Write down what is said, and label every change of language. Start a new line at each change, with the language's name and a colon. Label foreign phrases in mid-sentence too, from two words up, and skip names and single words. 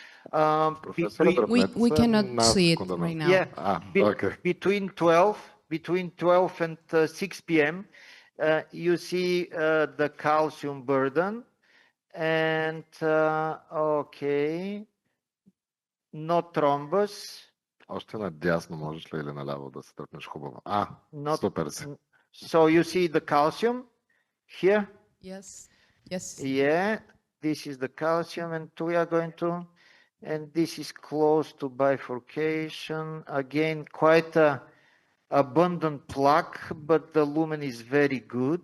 English: We cannot see it right now. Yeah, between 12 and 6 p.m. You see the calcium burden. And okay, no thrombus.
Bulgarian: Още надясно можеш ли или наляво да се тръпнеш хубаво? Супер си.
English: So you see the calcium here? Yes. Yes. Yeah, this is the calcium, and we are going to, and this is close to bifurcation. Again, quite a abundant plaque, but the lumen is very good.